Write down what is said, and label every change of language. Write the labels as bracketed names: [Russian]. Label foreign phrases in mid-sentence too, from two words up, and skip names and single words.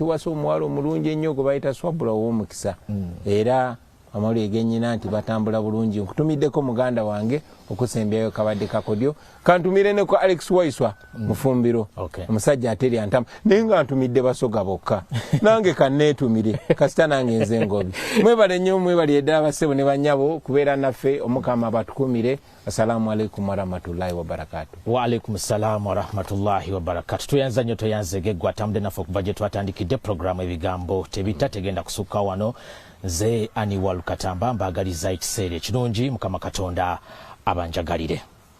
[Ganda] kiwasa omuwala omulungi ennyo gwe bayita Swabula ow'omukisa era amawulire gennyina nti batambula bulungi nkutumiddeko muganda wange okusembeeyo kabadde kakodyo kantumire ne ku Alex Waiswa mufumbiro omusajja ateri antama naye nga ntumidde basoga bokka nange kanneetumire kasita nange nze ngobi mwebale nnyo mwebali ddala bassebo ne bannyabo kubeera naffe omukama batukumire. [Arabic] السلام عليكم ورحمة الله وبركاته. وعليكم السلام ورحمة الله وبركاته. [Ganda] Tuyanza nnyo toyanzege gwe atambudde naffe okuva gye twatandikidde programu ebigambo tebita tegenda kusukka wano. Nze Ani Walukatamba mbaagaliza ekiseera ekirungi Mukama Katonda abanjagalire.